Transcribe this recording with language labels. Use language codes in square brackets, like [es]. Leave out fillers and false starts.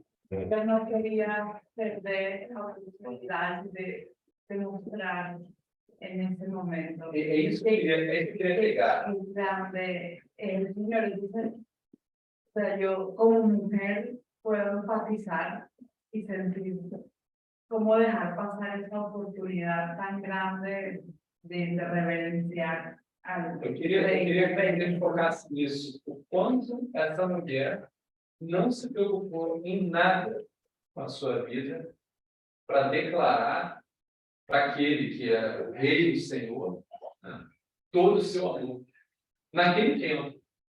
[pt] Eu não queria perder a oportunidade de demonstrar nesse momento. É isso que eu queria pegar. [es] Donde el Señor dice, o sea, yo como mujer puedo enfatizar y sentir cómo dejar pasar esa oportunidad tan grande de reverenciar al [pt] Eu queria que a gente focasse nisso. O quanto essa mulher não se preocupou em nada com a sua vida para declarar para aquele que é o rei do Senhor, né, todo o seu amor. Naquele tempo.